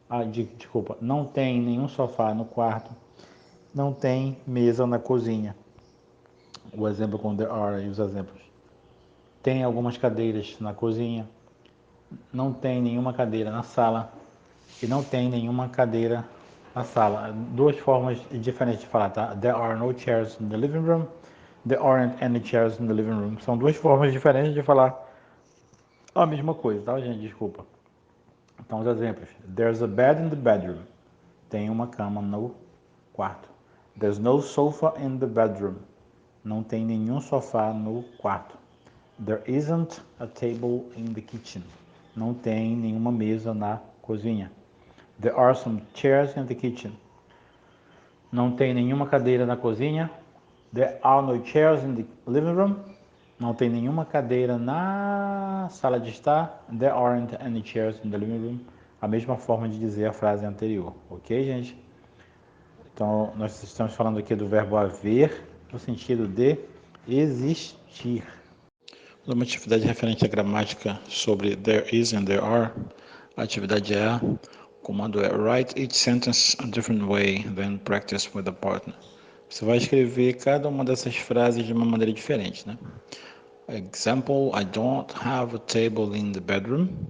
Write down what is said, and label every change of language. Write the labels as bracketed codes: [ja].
[pt] Desculpa, não tem nenhum sofá no quarto, não tem mesa na cozinha. O exemplo com [en] there are [pt] e os exemplos. Tem algumas cadeiras na cozinha, não tem nenhuma cadeira na sala e não tem nenhuma cadeira na sala. Duas formas diferentes de falar, tá? [en] There are no chairs in the living room. There aren't any chairs in the living room. [pt] São duas formas diferentes de falar a mesma coisa, tá, gente? Desculpa. Então, os exemplos. [en] There's a bed in the bedroom. [pt] Tem uma cama no quarto. [en] There's no sofa in the bedroom. [pt] Não tem nenhum sofá no quarto. [en] There isn't a table in the kitchen. [pt] Não tem nenhuma mesa na cozinha. [en] There are some chairs in the kitchen. [pt] Não tem nenhuma cadeira na cozinha. [en] There are no chairs in the living room. [pt] Não tem nenhuma cadeira na sala de estar. [en] There aren't any chairs in the living room. [pt] A mesma forma de dizer a frase anterior, ok, gente? Então, nós estamos falando aqui do verbo haver, no sentido de existir. Uma atividade referente à gramática sobre [en] there is and there are. [pt] A atividade é o comando é [en] write each sentence a different way, then practice with a partner. [pt] Você vai escrever cada uma dessas frases de uma maneira diferente, né? [en] Example, I don't have a table in the bedroom.